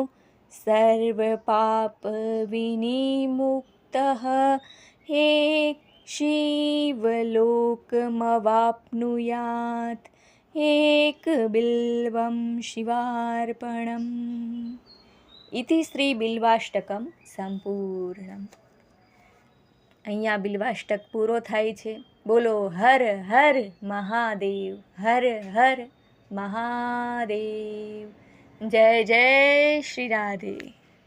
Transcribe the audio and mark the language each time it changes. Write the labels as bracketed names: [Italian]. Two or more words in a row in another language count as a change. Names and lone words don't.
[Sanskrit] सर्वपापविनिमुक्तः एक शिवलोकमवाप्नुयात् एक बिल्वं शिवार्पणम् इति श्री बिल्वाष्टकम संपूर्णम। [Gujarati] અહીંયા બિલ્વાષ્ટક પૂરો થાય છે। બોલો હર હર મહાદેવ, હર હર મહાદેવ। જય જય શ્રી રાધે।